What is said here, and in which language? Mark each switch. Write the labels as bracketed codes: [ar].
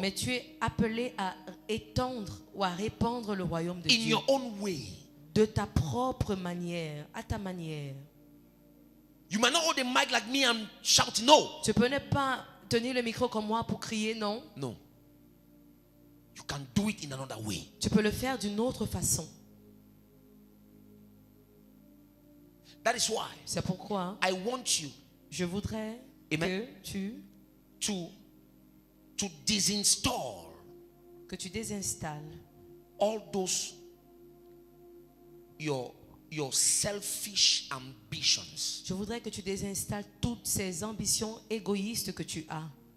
[fr] Mais tu es appelé à étendre ou à répandre le royaume de [en] in [fr] Dieu [en] your own way. [fr] de ta propre manière, à ta manière. [en] You might not hold the mic like me and shout no. [fr] Tu peux ne pas tenir le micro comme moi pour crier non. [en] No. You can do it in another way. [fr] Tu peux le faire d'une autre façon. [en] That is why [fr] C'est pourquoi [en] I want you [fr] je voudrais [en] Amen. [fr] que [en] to disinstall [fr] tu désinstalles [en] all those your selfish ambitions. [fr] Je voudrais que tu désinstalles toutes ces ambitions égoïstes que tu as.